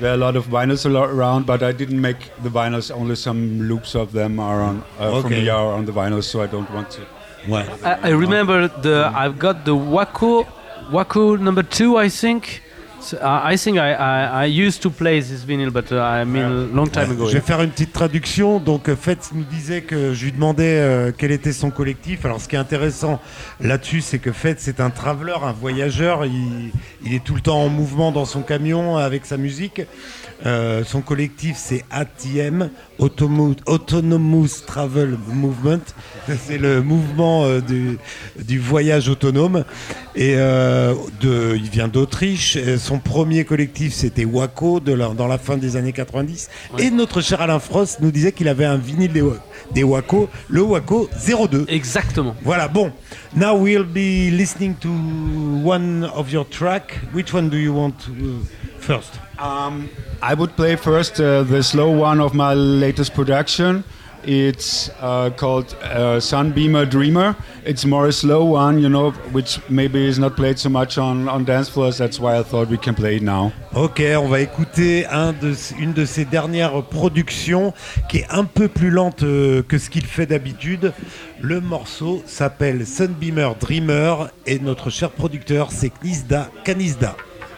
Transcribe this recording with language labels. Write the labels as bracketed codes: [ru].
[en] There are a lot of vinyls around, but I didn't make the vinyls. Only some loops of them are on from the hour on the vinyls, so I don't want to. Well, I remember I've got the Waco number 2, I think. I used to play this vinyl, but I mean long time ago. [fr] Je vais faire une petite traduction. Donc, Fetz nous disait que je lui demandais quel était son collectif. Alors, ce qui est intéressant là-dessus, c'est que Fetz est un traveler, un voyageur. Il est tout le temps en mouvement dans son camion avec sa musique. Son collectif, c'est ATM, Autonomous Travel Movement. C'est le mouvement du voyage autonome. Et il vient d'Autriche. Son premier collectif, c'était Waco, dans la fin des années 90. Ouais. Et notre cher Alain Frost nous disait qu'il avait un vinyle des Waco, le Waco 02. Exactement. Voilà, bon. [en] Now we'll be listening to one of your tracks. Which one do you want first? I would play first the slow one of my latest production. It's called Sunbeamer Dreamer. It's more a slow one, you know, which maybe is not played so much on dance floors. That's why I thought we can play it now. [fr] Okay, on va écouter une de ses dernières productions qui est un peu plus lente que ce qu'il fait d'habitude. Le morceau s'appelle Sunbeamer Dreamer et notre cher producteur, c'est Knizda Kanizda.